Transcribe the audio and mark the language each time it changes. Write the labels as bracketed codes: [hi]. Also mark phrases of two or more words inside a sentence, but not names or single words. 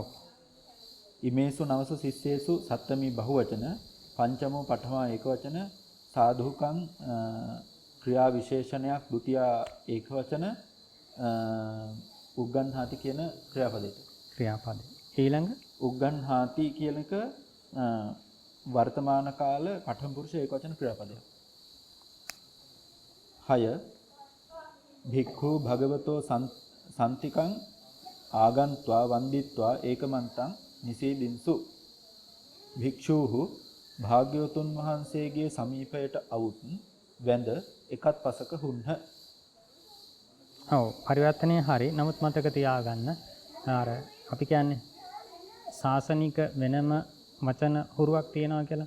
[pi] ඉමේසු නවසු සිස්සේසු [si] සත්තමී බහුවචන පංචමෝ පඨමා ඒකවචන සාධුකං ක්‍රියා විශේෂණයක් ဒုတိ ය ඒකවචන උග්ගන්හාති කියන ක්‍රියාපදයට. ක්‍රියාපදේ. ඊළඟ උග්ගන්හාති කියන එක වර්තමාන කාල පඨම පුරුෂ ඒකවචන ක්‍රියාපදයක්. [pi] 6 භික්ඛු භගවතෝ සම්තිකං ආගන්त्वा වන්දිත්වා ඒකමන්තං නිසීදින්සු. [si] භික්ෂූහු භාග්‍යවතුන් වහන්සේගේ සමීපයට අවුත් වැඳ එකත් පසක හුන්හ. ඔව් පරිවර්තනයේ හරි. නමුත් මතක තියාගන්න අර අපි කියන්නේ සාසනික වෙනම වචන හුරුවක් තියෙනවා කියලා.